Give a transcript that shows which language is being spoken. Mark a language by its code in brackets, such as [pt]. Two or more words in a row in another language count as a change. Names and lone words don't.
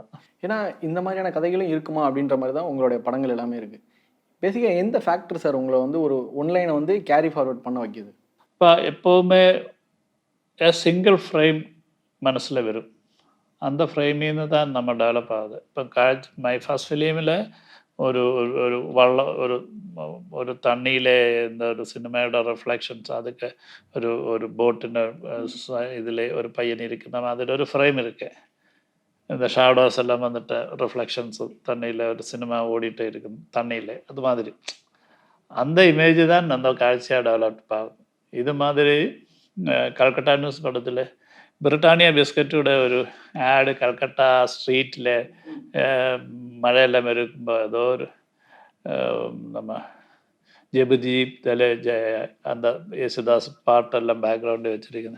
[ta] ஏன்னா இந்த மாதிரியான கதைகளும் இருக்குமா அப்படின்ற மாதிரி தான் உங்களுடைய படங்கள் எல்லாமே இருக்குது. பேசிக்காக எந்த ஃபேக்டர் சார் உங்களை வந்து ஒரு ஒன்லைனை வந்து [en] carry forward [ta] பண்ண வைக்கிது? இப்போ எப்போவுமே [en] single frame [ta] மனசில் வரும், அந்த ஃப்ரேமின்னு தான் நம்ம டெவலப் ஆகுது. [ml] இப்போ [en] my first [ml] ஃபிலிமில் ഒരു തണ്ണിയിലെ എന്താ ഒരു സിനിമയുടെ റിഫ്ലക്ഷൻസ്, അതൊക്കെ ഒരു ബോട്ടിൻ്റെ ഇതിൽ ഒരു പയ്യൻ ഇരിക്കുന്ന മാതിരി ഒരു ഫ്രെയിം ഇருக்கு. [ta] இந்த ஷேடோஸ் எல்லாம் வந்துட்டு ரிஃப்ளெக்ஷன்ஸு தண்ணியில் ஒரு சினிமா ஓடிட்டே இருக்கும் தண்ணியில், அது மாதிரி அந்த இமேஜ் தான் அந்த காட்சியாக டெவலப் ஆகும். இது மாதிரி கல்கட்டா நியூஸ் படத்தில் பிரிட்டானியா பிஸ்கட்டோட ஒரு ஆடு கல்கட்டா ஸ்ட்ரீட்டில் மழையெல்லாம் இருக்குമ്പോൾ ஏதோ ஒரு நம்ம ஜெபுஜீப் தலை அந்த യേശുദാസ് பாட்டெல்லாம் பேக்ரவுண்டு வச்சுருக்குது.